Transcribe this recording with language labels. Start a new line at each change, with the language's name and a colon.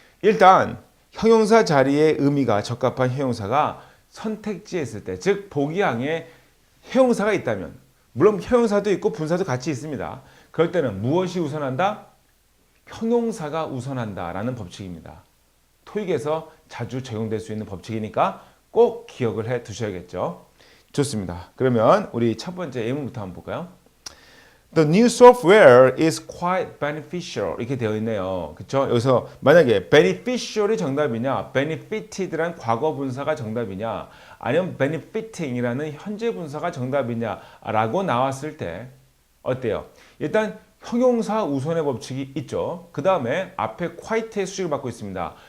Korean: 일단 형용사 자리에 의미가 적합한 형용사가 선택지에 있을 때, 즉 보기항에 형용사가 있다면, 물론 형용사도 있고 분사도 같이 있습니다. 그럴 때는 무엇이 우선한다? 형용사가 우선한다라는 법칙입니다. 토익에서 자주 적용될 수 있는 법칙이니까 꼭 기억을 해 두셔야겠죠. 좋습니다. 그러면 우리 첫 번째 예문부터 한번 볼까요?
English: The new software is quite beneficial
Korean: 이렇게 되어 있네요. 그렇죠? 여기서 만약에 beneficial이 정답이냐, benefited란 과거 분사가 정답이냐, 아니면 benefiting이라는 현재 분사가 정답이냐라고 나왔을 때 어때요? 일단 형용사 우선의 법칙이 있죠. 그 다음에 앞에 quite의 수식을 받고 있습니다.